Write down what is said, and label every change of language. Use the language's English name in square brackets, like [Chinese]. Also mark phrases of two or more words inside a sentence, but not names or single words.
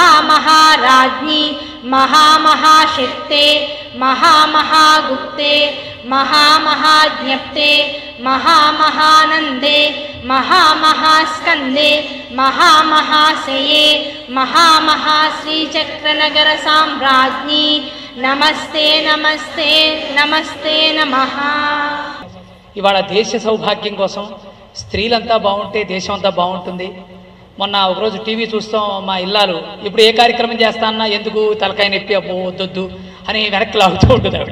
[Sanskrit] महामहाराज्ञी महामहाशक्ते महामहागुप्ते महामहाज्ञप्ते महामहानन्दे महामहास्कन्दे महामहाशये महामहाश्रीचक्रनगरसाम्राज्ञी నమస్తే నమస్తే నమస్తే నమః. [Telugu] ఇవాళ దేశ సౌభాగ్యం కోసం స్త్రీలంతా బాగుంటే దేశం అంతా బాగుంటుంది. మొన్న ఒకరోజు టీవీ చూస్తాం, మా ఇల్లాలు ఇప్పుడు ఏ కార్యక్రమం చేస్తానన్నా ఎందుకు తలకాయ నొప్పి అబ్బో వద్దొద్దు అని వెనక్కి లాగుతూ ఉంటుంది ఆవిడ.